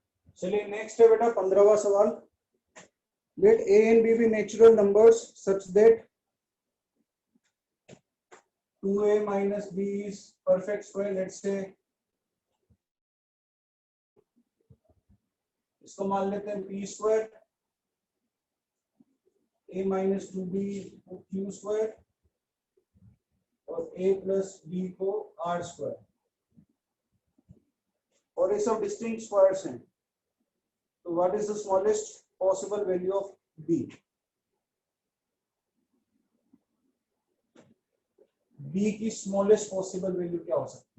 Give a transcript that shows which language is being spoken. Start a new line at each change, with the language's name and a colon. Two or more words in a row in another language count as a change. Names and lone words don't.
Hindi: चलिए नेक्स्ट है बेटा 15वां सवाल.
English: Let a and b be natural numbers such that 2a minus b is perfect square. Let's say
Hindi: इसको मान लेते हैं
English: p square, a minus 2b को q square और a plus b को r square.
Hindi: और ये सब
English: distinct squares
Hindi: हैं.
English: तो what is the smallest possible value of b?
Hindi: b की
English: smallest possible value
Hindi: क्या हो सकती है?